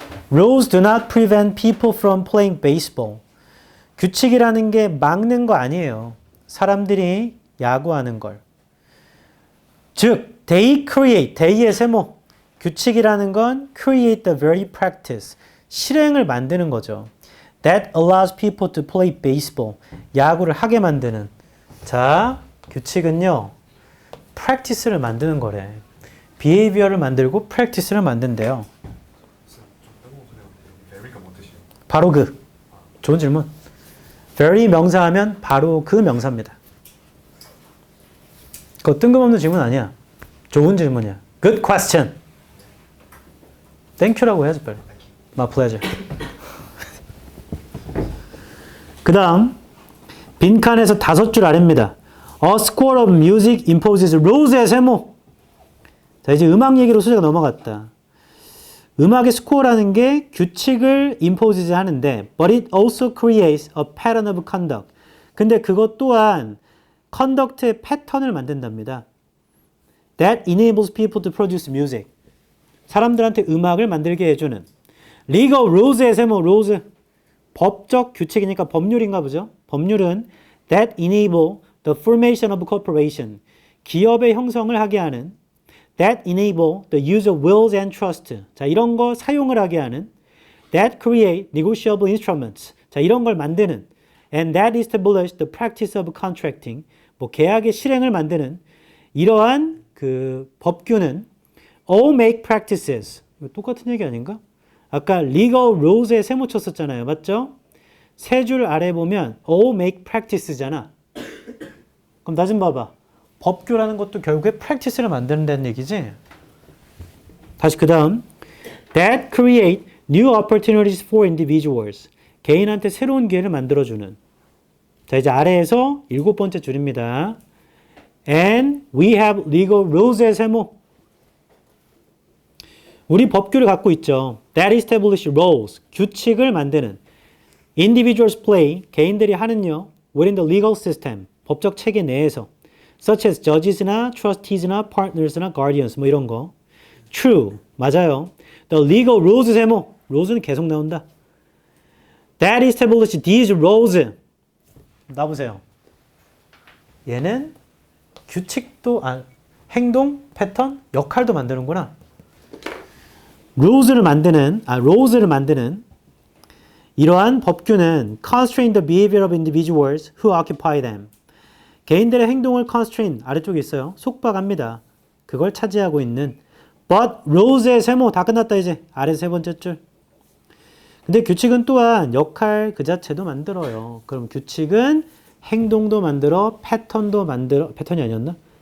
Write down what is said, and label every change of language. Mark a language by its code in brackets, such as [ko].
[en] rules do not prevent people from playing baseball. [ko] 규칙이라는 게 막는 거 아니에요. 사람들이 야구하는 걸. 즉, they create, they의 세모. 규칙이라는 건 create the very practice. 실행을 만드는 거죠. [en] That allows people to play baseball. [ko] 야구를 하게 만드는. 자, 규칙은요. practice를 만드는 거래. behavior를 만들고 practice를 만든대요. 좀 빼고 그냥 very가 뭐 뜻이에요? 바로 그. 좋은 질문. very 명사하면 바로 그 명사입니다. 그거 뜬금없는 질문 아니야. 좋은 질문이야. [en] Good question. [ko] Thank you라고 해야지 빨리. [en] My pleasure. [ko] 그 다음 빈칸에서 5줄 아래입니다. [en] A score of music imposes rules의 세모. [ko] 자, 이제 음악 얘기로 소재가 넘어갔다. 음악의 스코어라는 게 규칙을 impose 하는데 [en] but it also creates a pattern of conduct. [ko] 근데 그것 또한 conduct의 패턴을 만든답니다. [en] That enables people to produce music. [ko] 사람들한테 음악을 만들게 해주는 legal rules의 세모, rules. 법적 규칙이니까 법률인가 보죠. [en] 법률은 that enable the formation of corporation. [ko] 기업의 형성을 하게 하는 [en] that enable the use of wills and trust. [ko] 자, 이런 거 사용을 하게 하는 [en] that create negotiable instruments. [ko] 자, 이런 걸 만드는 [en] and that establish the practice of contracting. [ko] 뭐 계약의 실행을 만드는 이러한 그 법규는 [en] all make practices. [ko] 이거 똑같은 얘기 아닌가? 아까 legal rules에 세모 쳤었잖아요. 맞죠? 세 줄 아래 보면 [en] all make practices [ko] 잖아. 그럼 나 좀 봐봐. 법규라는 것도 결국에 practice를 만드는다는 얘기지. 다시 그 다음 [en] that create new opportunities for individuals. [ko] 개인한테 새로운 기회를 만들어주는. 자, 이제 아래에서 7번째 줄입니다. [en] And we have legal rules의 세모. [ko] 우리 법규를 갖고 있죠. [en] That establish rules. [ko] 규칙을 만드는. [en] Individuals play. [ko] 개인들이 하는요. [en] Within the legal system. [ko] 법적 체계 내에서. Such as judges나 trustees나 partners나 guardians 뭐 이런 거. True. 맞아요. [en] The legal rules 세모. [ko] rules는 계속 나온다. [en] That establish these rules. [ko] 나보세요. 얘는 규칙도 행동, 패턴, 역할도 만드는구나. rules를 만드는 이러한 법규는 [en] constrain the behavior of individuals who occupy them. [ko] 개인들의 행동을 constrain 아래쪽에 있어요. 속박합니다. 그걸 차지하고 있는 but rules의 세모 다 끝났다 이제 아래 세 번째 줄. 근데 규칙은 또한 역할 그 자체도 만들어요. 그럼 규칙은 행동도 만들어, 패턴도 만들어, 패턴이 아니었나?